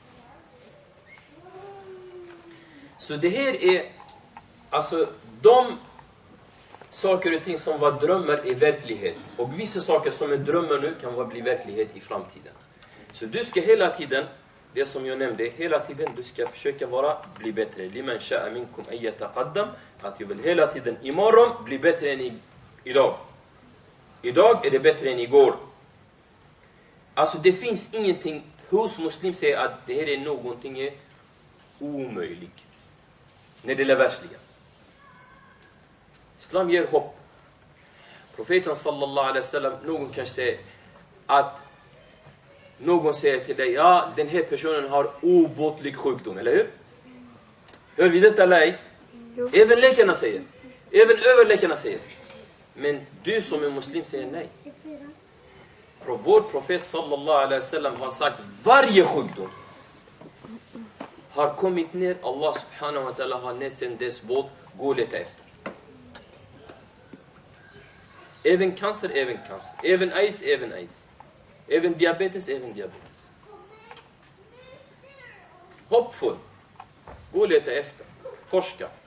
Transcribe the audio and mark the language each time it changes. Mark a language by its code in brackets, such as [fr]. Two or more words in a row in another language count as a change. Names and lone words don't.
[sv] Så det här är... Alltså de saker och ting som var drömmar i verklighet. Och vissa saker som är drömmar nu kan bli verklighet i framtiden. Så du ska hela tiden... Det som jag nämnde, hela tiden du ska försöka bli bättre. [ar] لمن شاء منكم أن يتقدم, [sv] att jag vill hela tiden imorgon bli bättre än idag. Idag är det bättre än igår. Alltså det finns ingenting hos muslim säger att det här är någonting omöjligt. När det är världsliga. Islam ger hopp. Profeten [ar] صلى الله عليه وسلم, [sv] någon kanske säger att någon säger till dig, ja, den här personen har obotlig sjukdom, eller hur? Hör vi detta eller ej? Även läkarna säger. Även överläkarna säger. Men du som är muslim säger nej. Vår profet [ar] صلى الله عليه وسلم [sv] har sagt, varje sjukdom har kommit ner. Allah [ar] سبحانه وتعالى [sv] har nedsänt dess båt. Gå och leta efter. Även cancer, även cancer. Även aids, även aids. Även diabetes, även diabetes. Hoppfull. Gå och leta efter. Forska.